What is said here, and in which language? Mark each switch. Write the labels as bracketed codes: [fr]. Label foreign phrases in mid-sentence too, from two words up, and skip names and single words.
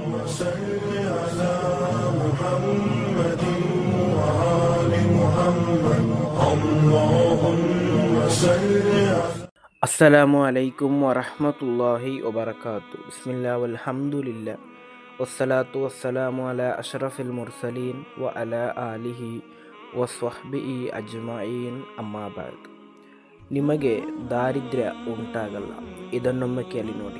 [ar] صل على محمد وآل محمد اللهم صل على السلام عليكم ورحمة الله وبركاته. بسم الله والحمد لله والصلاة والسلام على أشرف المرسلين وعلى آله وصحبه أجمعين أما بعد. [kn] ನಿಮಗೆ ದಾರಿದ್ರ್ಯ ಉಂಟಾಗಲ್ಲ. ಇದನ್ನೊಮ್ಮೆ ಕೇಳಿ ನೋಡಿ.